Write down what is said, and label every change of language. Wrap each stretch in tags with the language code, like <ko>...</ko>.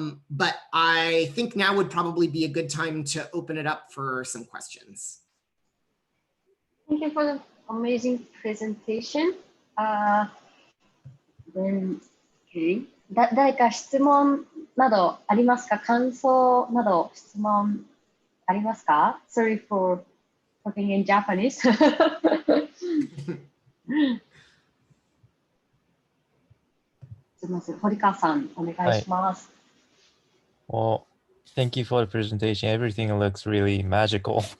<en>But I think now would probably be a good time to open it up for some questions. Thank you for the amazing presentation. Then, okay.</en> <ja>誰か質問などありますか？感想など質問ありますか？</ja> <en>Sorry for talking in Japanese.</en> <ja>すみません、堀川さん、お願いします。</ja> <en>Well, thank you for the presentation. Everything looks really magical.</en>